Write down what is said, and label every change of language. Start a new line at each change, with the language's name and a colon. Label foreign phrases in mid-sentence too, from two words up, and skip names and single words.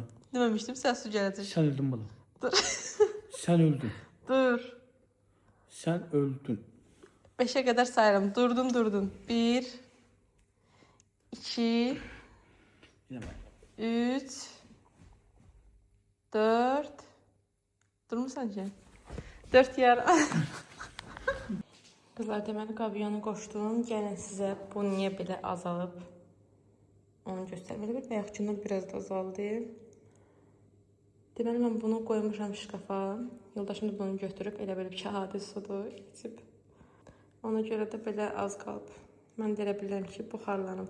Azerbaijani: Deməmişdim, sən su gələcək.
Turkish: Sen öldün bana. Dur. Sen öldün. Dur. Sen öldün. 5'e kadar sayarım. Durdun. 1 2 3 4 Durmuşsan ki? 4 yarım. Kızlar,
Azerbaijani: deməli qabiyanı qoşdum. Gəlin sizə bu niyə belə azalıb onu göstərməli. Bir bayaqçından biraz da azaldı. Deməli, mən bunu qoymuşam şkafa. Yoldaşım da bunu götürüb, elə belə bir adi sudur içib. Ona görə də belə az qalıb. Mən deyə bilirəm ki, buxarlanıb.